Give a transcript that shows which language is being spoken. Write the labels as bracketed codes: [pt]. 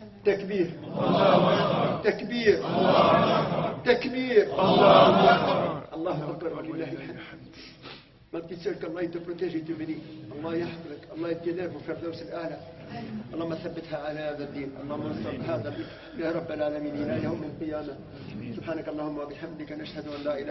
[ar] تكبير تكبير تكبير الله أكبر ولله الحمد [fr] ما petite sœur, qu'Allah te protège et te bénit. [ar] Allah يحفظك. الله يبتليك في الفردوس الأعلى. اللهم ثبتها على هذا الدين. اللهم انصر هذا يا رب العالمين إلى يوم القيامة. سبحانك اللهم وبحمدك نشهد أن لا إله